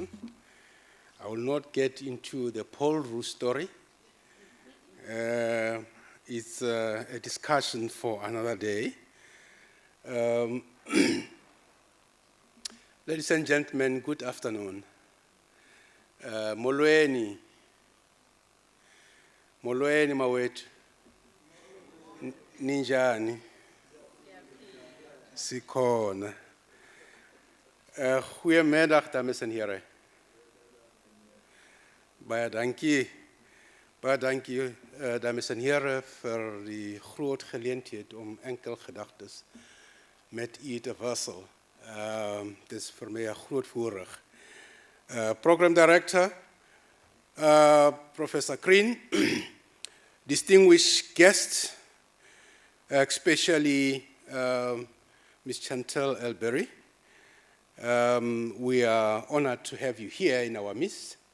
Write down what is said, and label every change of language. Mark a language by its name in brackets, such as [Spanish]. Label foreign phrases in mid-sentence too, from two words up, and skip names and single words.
[English] I will not get into the Paulroux story. It's a discussion for another day. Ladies and gentlemen, good afternoon. [Xhosa] Molweni. Molweni mawethu. Ninjani. Sikhona. [Afrikaans] Goeiemiddag dames en heren. Baie dankie. Baie dankie dames en heren vir die groot geleentheid om enkel gedagtes met u te wissel. Dit is vir my 'n groot voorreg. [English] Program Director, Professor Green, distinguished guests, especially Ms. Chantal Elberry. We are honored to have you here in our midst.